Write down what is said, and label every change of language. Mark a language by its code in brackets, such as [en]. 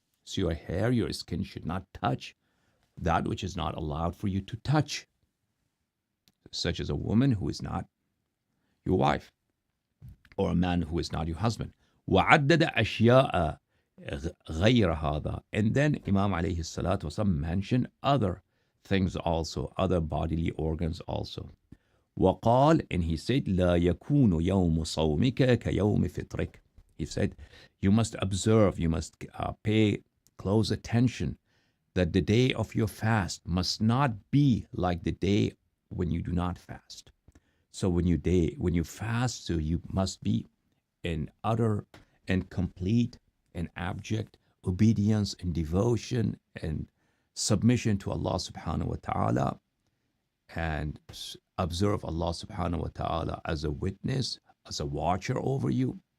[en] So your hair, your skin should not touch that which is not allowed for you to touch, such as a woman who is not your wife, or a man who is not your husband. [ar] وَعَدَّدَ أَشْيَاءَ غَيْرَ هَذَا, [en] and then Imam alayhi salatu wasalam mentioned other things also, other bodily organs also. [ar] وقال, [en] and he said, [ar] لا يكون يوم صومك كيوم فطرك. [en] He said, you must observe, you must pay close attention that the day of your fast must not be like the day when you do not fast. So when you fast, so you must be in utter and complete and abject obedience and devotion and submission to Allah subhanahu wa ta'ala, and observe Allah subhanahu wa ta'ala as a witness, as a watcher over you.